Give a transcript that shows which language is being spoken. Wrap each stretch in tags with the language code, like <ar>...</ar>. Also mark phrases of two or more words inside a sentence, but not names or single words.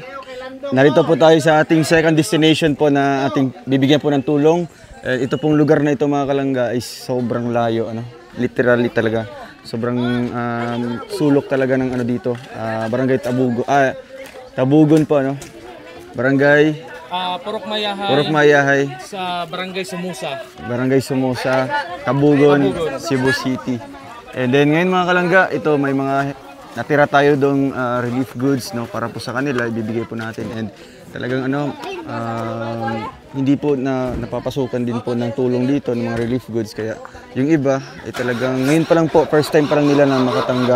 <tl>Narito po tayo sa ating</tl> <en>second destination</en> <tl>po na ating bibigyan po ng tulong. Ito pong lugar na ito mga kalangga ay sobrang layo, ano? Literally talaga. Sobrang sulok talaga ng ano dito. Barangay Tabugon po, ano? Barangay Purok Mayahay. Purok Mayahay. Sa Barangay Somoza. Barangay Somoza, Tabugon, Cebu City.</tl> <en>And then</en> <tl>ngayon mga kalangga, ito may mga natira tayo dong</tl> <en>relief goods,</en> <tl>no, para po sa kanila ibibigay po natin. And talagang ano, hindi po napapasukan din po ng tulong dito ng mga</tl> <en>relief goods,</en> <tl>kaya yung iba ay talagang ngayon pa lang po,</tl> <en>first time</en> <tl>pa lang nila na makatanggap.</tl>